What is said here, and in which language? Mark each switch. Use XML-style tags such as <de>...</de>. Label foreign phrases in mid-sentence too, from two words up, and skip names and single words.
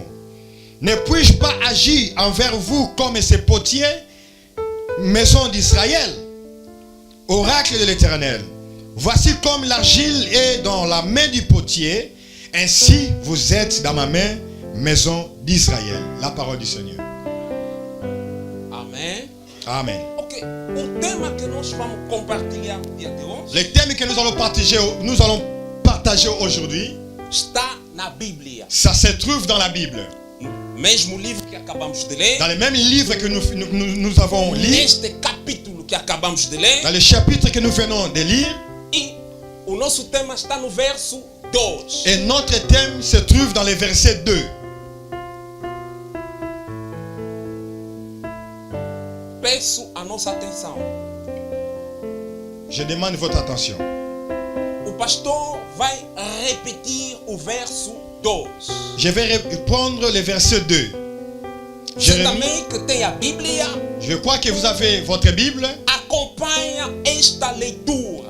<fr>Ne puis-je pas agir envers vous comme ces potiers, maison d'Israël? Oracle de l'Éternel. Voici comme l'argile est dans la main du potier, ainsi vous êtes dans ma main, maison d'Israël. La parole du Seigneur.</fr> <pt>Amém.</pt> <fr>Amen. Ok.</fr> <pt>O tema que nós vamos compartilhar no dia de hoje</pt> <fr>Le thème que nous allons partager aujourd'hui,</fr> <pt>está na Bíblia.</pt> <fr>ça se trouve dans la Bible.</fr> <pt>Mesmo livro que acabamos de ler,</pt> <fr>Dans le même livre que nous avons lu,</fr> <pt>neste capítulo que acabamos de ler,</pt> <fr>dans le chapitre que nous venons de lire,</fr> <pt>e o nosso tema está no verso 2.</pt> <fr>et notre thème se trouve dans le verset 2.</fr> <pt>Peço a nossa atenção.</pt> <fr>Je demande votre attention.</fr> <pt>O pastor vai repetir o verso 2.</pt> <fr>Je vais reprendre le verset 2.</fr> <pt>Você</pt> <fr>Jérémie,</fr> <pt>também que tem a Bíblia,</pt> <fr>je crois que vous avez votre Bible</fr> <pt>acompanha esta leitura.</pt>